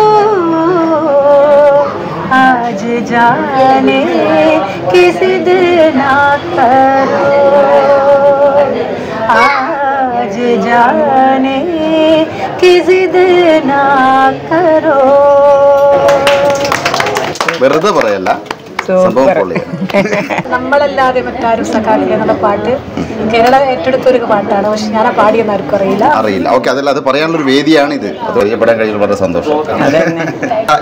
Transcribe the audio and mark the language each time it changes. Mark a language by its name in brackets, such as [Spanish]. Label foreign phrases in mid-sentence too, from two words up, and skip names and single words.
[Hindi] आज जाने की जिद ना करो, आज जाने की जिद ना करो. [Malayalam] വെറുതെ പറയല്ല, നമ്മളല്ലാതെ മറ്റാരും സഖാവില്ല എന്നുള്ള പാട്ട് കേരള ഏറ്റെടുത്തൊരു പാട്ടാണ്. പക്ഷെ ഞാൻ ആ പാടിയെന്ന് ആർക്കും അറിയില്ല. ഓക്കെ, അതല്ല, അത് പറയാനുള്ളൊരു വേദിയാണ് ഇത്. അത് അറിയപ്പെടാൻ കഴിയുന്ന വളരെ സന്തോഷം.